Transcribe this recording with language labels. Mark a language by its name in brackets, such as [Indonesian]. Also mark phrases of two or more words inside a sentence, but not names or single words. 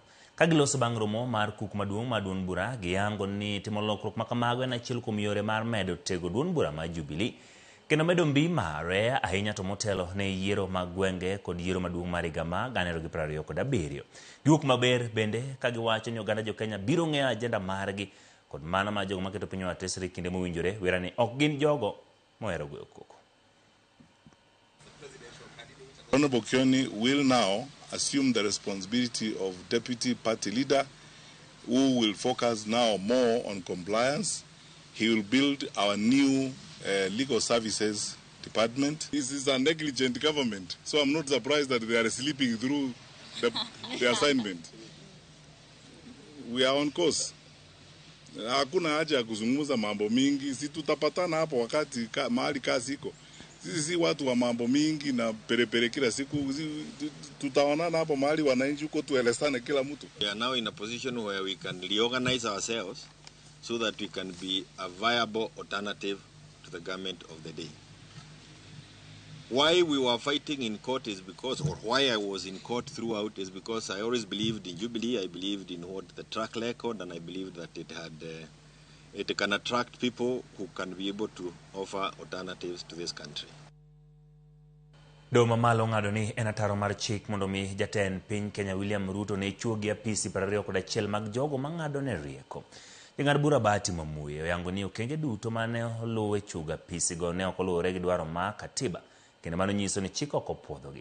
[Luo (Kenya and Tanzania)] Kagiloso bang' romo mar kuk maduong' ma dunbura giyango ni timo lokruok makamago en achiel kuom yore mar medo tego dunbura ma Jubilee kendo medo mbi mare ahinya to motelo ne yiero mag gwenge kod yiero maduong' mar higa ma 2027. Giwuok maber bende kagiwacho ni oganda jo Kenya biro ng'eyo ajenda margi kod mana ma jogo maketo piny atesre kinde mowinjore wera ni ok gin jogo mohero goyo koko. [English] Honorable Kioni will now assume the responsibility of deputy party leader, who will focus now more on compliance. He will build our new legal services department. This is a negligent government, so I'm not surprised that they are sleeping through the assignment. We are on course. [Swahili] Hakuna haja ya kuzungumza mambo mingi, si tutapatana hapo wakati mahali kazi iko. Sisi si watu wa mambo mingi na perepere kila siku, tutaonana hapo mahali wananchi huko tuelezane kila mtu. [English] We are now in a position where we can reorganize ourselves so that we can be a viable alternative to the government of the day. Why we were fighting in court is because, or why I was in court throughout is because I always believed in Jubilee, I believed in what the track record, and I believed that it can attract people who can be able to offer alternatives to this country. [Luo (Kenya and Tanzania)] Doma malo ng'ado ni en ataro mar chik mondo mi jatend piny Kenya William Ruto ne chuogi apisi 21 mag jogo mang'ado ne rieko. Jang'ad bura Bahati Mwamuye oyango ni okenge duto mane oluwe chuga apisi go ne ok oluwore gi dwaro ma katiba kendo mano nyiso ni chik ok opuodhogi.